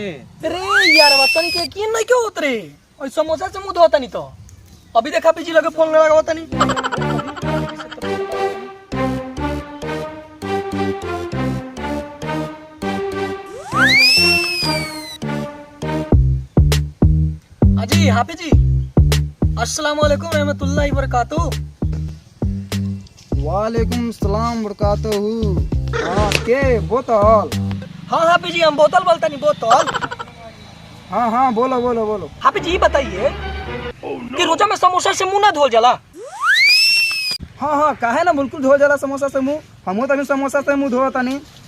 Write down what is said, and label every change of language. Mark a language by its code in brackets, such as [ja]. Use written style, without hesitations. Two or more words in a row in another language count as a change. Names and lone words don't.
[bho] रे यार, वतन के यकीन नहीं क्यों होत रे? और समोसा से मुंह धोतानी तो अभी देखा हाफिज जी लगे फोन लगा होतानी। हाजी हाफिज जी, [ar] السلام عليكم رحمة الله بركاته. وعليكم السلام بركاته. [bho] हाँ के बोतल? हाँ हाफिज जी, हम बोतल बोलता नहीं, बोतल। हाँ हाँ बोलो बोलो बोलो। हाफिज जी बताइए कि रोजा में समोसा से मुंह ना धोल जाला? हाँ हाँ, काहे ना बिल्कुल धो जाला समोसा से मुंह। हमहू तनी समोसा से मुंह धोता नहीं।